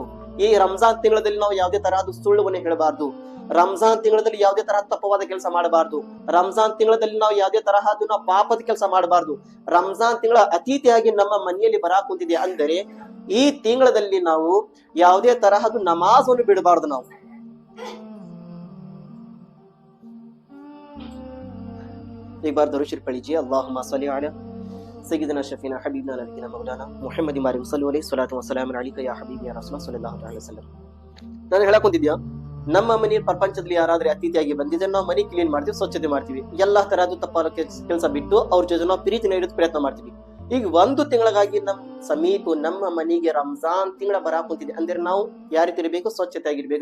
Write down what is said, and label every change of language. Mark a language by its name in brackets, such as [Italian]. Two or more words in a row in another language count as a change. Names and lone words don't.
[Kannada] ಈ ರಂಜಾನ್ ತಿಂಗಳಲ್ಲಿ ನಾವು ಯಾವುದೇ ತರಹದ ಸುಳ್ಳುವನ್ನೇ ಹೇಳಬಾರ್ದು. ರಂಜಾನ್ ತಿಂಗಳಲ್ಲಿ ಯಾವುದೇ ತರಹ ತಪ್ಪವಾದ ಕೆಲಸ ಮಾಡಬಾರ್ದು. ರಂಜಾನ್ ತಿಂಗಳಲ್ಲಿ ನಾವು ಯಾವುದೇ ತರಹದ ನಾವು ಪಾಪದ ಕೆಲಸ ಮಾಡಬಾರ್ದು. ರಂಜಾನ್ ತಿಂಗಳ ಅತಿಥಿಯಾಗಿ ನಮ್ಮ ಮನೆಯಲ್ಲಿ ಬರಾಕ್ ಕುಂತಿದೆ ಅಂದರೆ, ಈ ತಿಂಗಳಲ್ಲಿ ನಾವು ಯಾವುದೇ ತರಹದ ನಮಾಜನ್ನು ಬಿಡಬಾರ್ದು. [Arabic] ನಾವು [Urdu] ایک بار درود شریف پڑھیے, [Arabic] اللهم صل على سيدنا شفيعنا حبيبنا نبينا مولانا محمد مارم صلى الله عليه وسلم عليك يا حبيبي يا رسول صلى الله عليه وسلم. [Kannada] ನಾನು ಹೇಳಕ್ ಹೊಂದಿದ್ಯಾ, ನಮ್ಮ ಮನೆ ಪ್ರಪಂಚದಲ್ಲಿ ಯಾರಾದ್ರೂ ಅತಿಥಿಯಾಗಿ ಬಂದಿದ್ರೆ ನಾವು ಮನೆ ಕ್ಲೀನ್ ಮಾಡ್ತೀವಿ, ಸ್ವಚ್ಛತೆ ಮಾಡ್ತೀವಿ, ಎಲ್ಲಾ ತರಹದ ತಪ್ಪಾದ ಕೆಲಸ ಬಿಟ್ಟು ಅವ್ರ ಜೊತೆ ನಾವು ಪ್ರೀತಿನ ಇಡೋದು ಪ್ರಯತ್ನ ಮಾಡ್ತೀವಿ. ಈಗ 1 ತಿಂಗಳಿಗಾಗಿ ನಮ್ ಸಮೀಪ ನಮ್ಮ ಮನೆಗೆ ರಂಜಾನ್ ತಿಂಗಳ ಬರಾಕ್ ಕುಂತಿದೆ ಅಂದ್ರೆ ನಾವು ಯಾವ ರೀತಿ ಇರಬೇಕು, ಸ್ವಚ್ಛತೆ ಆಗಿರ್ಬೇಕು.